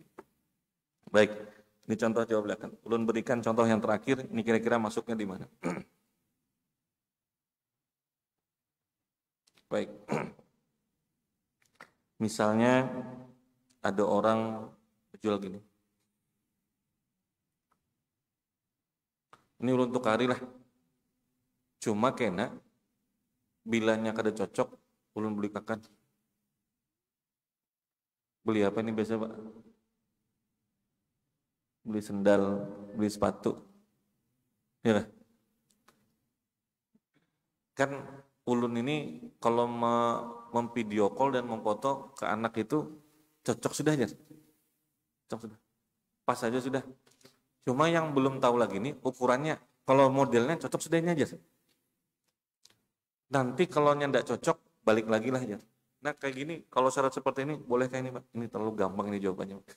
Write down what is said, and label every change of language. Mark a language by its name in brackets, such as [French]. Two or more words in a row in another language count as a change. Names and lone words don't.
[Indonesian] Baik, ini contoh jawab belakang. Ulun berikan contoh yang terakhir, ini kira-kira masuknya di mana? Baik. Misalnya ada orang jual gini. [Banjar] Ini ulun tukari lah. Cuma kena bilanya kada cocok, ulun beli kakan. [Indonesian] Beli apa ini biasa Pak? Beli sendal, beli sepatu. [Banjar] Ya kan ulun ini kalau memvideo call dan memfoto ke anak itu cocok sudah aja. Cocok sudah. Pas aja sudah. Cuma yang belum tahu lagi nih ukurannya, kalau modelnya cocok sudah ini aja. [Indonesian] Nanti kalau nya enggak cocok, balik lagi lah aja. Nah kayak gini, kalau syarat seperti ini, bolehkah ini Pak? Ini terlalu gampang ini jawabannya.